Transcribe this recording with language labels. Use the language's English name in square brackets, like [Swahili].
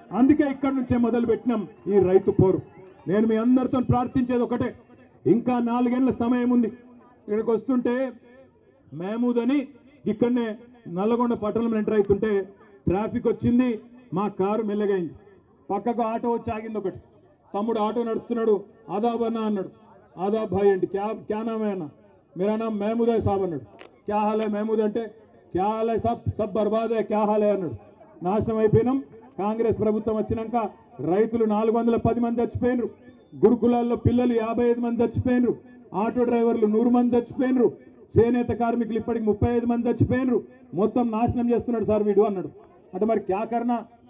[Telugu] అందుకే ఇక్కడి నుంచే మొదలు పెట్టినాం ఈ రైతు పోరు. నేను మీ అందరితో ప్రార్థించేది ఒకటే, ఇంకా 4 ఏళ్ల సమయం ఉంది. ఇక్కడికి వస్తుంటే మహమూద్ అని ఇక్కడనే నల్లగొండ పట్టణంలో ఎంటర్ అవుతుంటే ట్రాఫిక్ వచ్చింది, మా కారు మెల్లగైంది. పక్కకు ఆటో వచ్చి ఆగింది ఒకటి. తమ్ముడు ఆటో నడుపుతున్నాడు, ఆదాబ్ అన్న అన్నాడు. [Hindi] आदाब भाई अंटी क्या नाम है ना? मेरा नाम महमूद है साहब [Telugu] अन्नाडु. [Hindi] क्या हाल है महमूद अंटे? क्या हाल है सब बर्बाद है क्या हाल है [Telugu] अन्नाडु. నాశనం అయిపోయినాం. కాంగ్రెస్ ప్రభుత్వం వచ్చినాక రైతులు 410 మంది చచ్చిపోయినరు, గురుకులాల్లో పిల్లలు 55 మంది చచ్చిపోయినరు, ఆటో డ్రైవర్లు 100 మంది చచ్చిపోయినరు, చేనేత కార్మికులు ఇప్పటికి 35 మంది చచ్చిపోయినరు. మొత్తం నాశనం చేస్తున్నాడు సార్ వీడు అన్నాడు. అంటే మరి [Hindi] క్యా కర్నా?